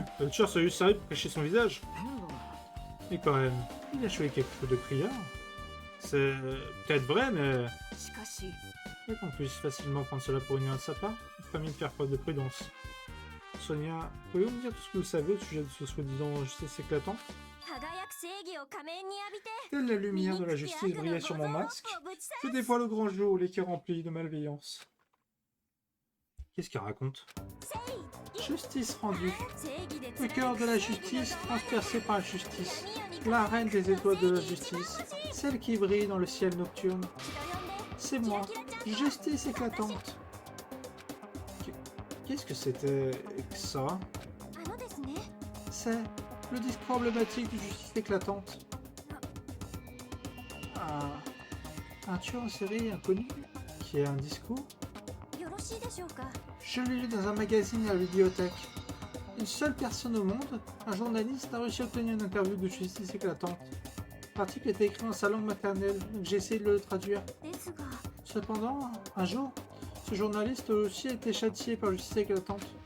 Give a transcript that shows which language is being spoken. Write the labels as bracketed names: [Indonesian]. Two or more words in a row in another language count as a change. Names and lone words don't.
[French] Le tueur s'est juste servi pour cacher son visage. Mais quand même, il a joué quelque chose de criard. C'est peut-être vrai, mais [Japanese] しかし [French] je crois qu'on puisse facilement prendre cela pour une erreur de sa part. Il faut mieux de faire preuve de prudence. Sonia, pouvez-vous me dire tout ce que vous savez au sujet de ce soi-disant justice éclatante? [Japanese] 輝く正義を仮面に浴びて [French] Telle la lumière de la justice brillait sur mon masque. Je dévoile le grand jour, l'équipe rempli de malveillance. Qu'est-ce qu'il raconte? Justice rendue. [Japanese] 正義で [French] Le cœur de la justice, transpercé par la justice. La reine des étoiles de la justice. Celle qui brille dans le ciel nocturne. C'est moi. Justice éclatante. Qu'est-ce que c'était que ça? [Japanese] あのですね [French] C'est le discours emblématique de justice éclatante. Un tueur en série inconnu qui a un discours? [Japanese] よろしいでしょうか [French] Je l'ai lu dans un magazine à la bibliothèque. Une seule personne au monde, un journaliste, a réussi à obtenir une interview de justice éclatante. L'article était écrit en sa langue maternelle, donc j'ai essayé de le traduire. [Japanese] ですが [French] Cependant, un jour, ce journaliste a aussi été châtié par justice éclatante.